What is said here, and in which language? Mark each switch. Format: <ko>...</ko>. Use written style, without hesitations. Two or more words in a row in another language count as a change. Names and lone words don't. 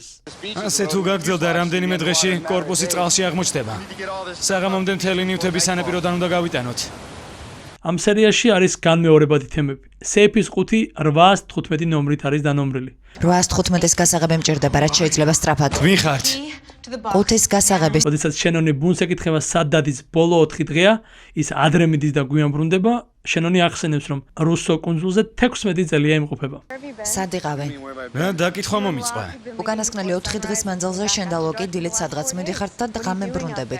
<ka>ასე თუ გაგრძელდა რამდენიმე დღეში, კორპუსი წყალში აღმოჩნდება. საღამომდე მთელი ნივთები სანაპიროდან უნდა გავიტანოთ. ამ სერიაში არის განმეორებადი თემები. სეიფის ყუთი 815 ნომრით არის დანომრილი. 815-ის გასაღები მჭირდება, რაც შეიძლება სწრაფად. ვინ ხართ?</ka> <en>To the box.</en> <ka>ყუთის გასაღების როდესაც შენონი ბუნს ეკითხება სად დადის ბოლო 4 დღეა, ის ადრე მიდის და გვიან ბრუნდება. შენონი ახსენებს, რომ რუსო კუნძულზე 16 წელია იმყოფება. სად იყავი? რა დაკითხვა მომიწყვა? უკანასკნელი 4 დღის მანძილზე შენ და ლოკი დილით სადღაც მიდიხართ და ღამე ბრუნდებით.</ka>